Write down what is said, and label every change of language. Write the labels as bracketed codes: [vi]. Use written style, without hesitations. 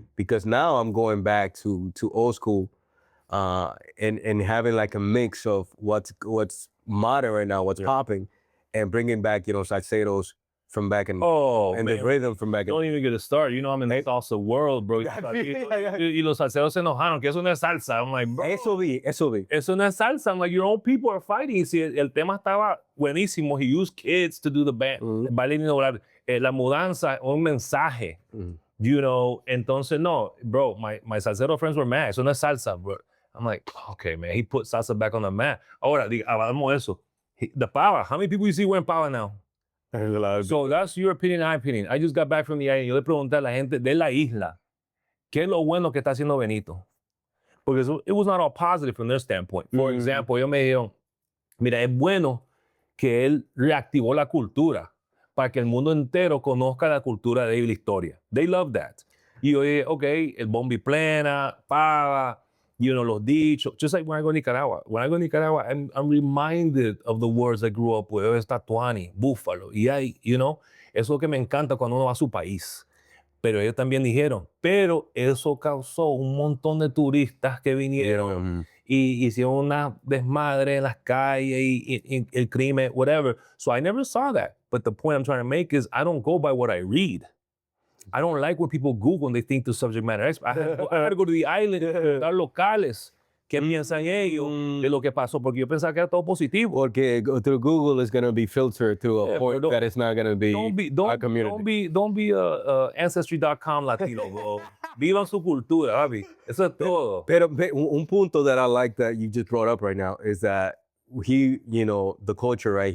[en] Because now I'm going back to old school and having like a mix of what's modern right now, what's popping, and bringing back, you know, salseros from back in, and the rhythm from back in. Don't even get a start. You know, I'm in the salsa world, bro. [es] Y los salseros se enojaron, que eso no es salsa. [en] I'm like, bro. [es] Eso vi. Eso no es salsa. [en] I'm like, your own people are fighting. [es] Y si el tema estaba buenísimo, [en] he used kids to do the band. [es] El baile inolvidable. La mudanza, un mensaje [en] You know, [es] entonces, no, [en] bro, my salsero friends were mad. [es] Eso no es salsa, [en] bro. I'm like, okay, man, he put salsa back on the mat. [es] Ahora, hablamos de eso. [en] The pava, how many people you see wearing pava now? So that's your opinion, my opinion. I just got back from the island. [es] Yo le pregunté a la gente de la isla, ¿qué es lo bueno que está haciendo Benito? [en] Because it was not all positive from their standpoint. For example, [es] ellos me dijeron, mira, es bueno que él reactivó la cultura para que el mundo entero conozca la cultura de él y la historia. [en] They love that. [es] Y yo dije, ok, el bombi plena, pava, you know, los dichos. [en] Just like when I go to Nicaragua. When I go to Nicaragua, I'm reminded of the words I grew up with. [es] Está tuani, búfalo. Y hay, [en] you know, [es] eso es lo que me encanta cuando uno va a su país. Pero ellos también dijeron, pero eso causó un montón de turistas que vinieron y hicieron una desmadre en las calles y el crimen, whatever. [en] So I never saw that. But the point I'm trying to make is I don't go by what I read. I don't like when people Google and they think the subject matter expert. I had to go to the island, [es] dar locales. ¿Qué piensan ellos de lo que pasó? Porque yo pensaba que era todo positivo. [en] Porque through Google is going to be filtered to a point that it's not going to be our community. Don't be a Ancestry.com Latino, bro. [es] Vivan su cultura, papi. Eso es todo. Pero un punto [en] that I like that you just brought up right now is that he, you know, the culture, right?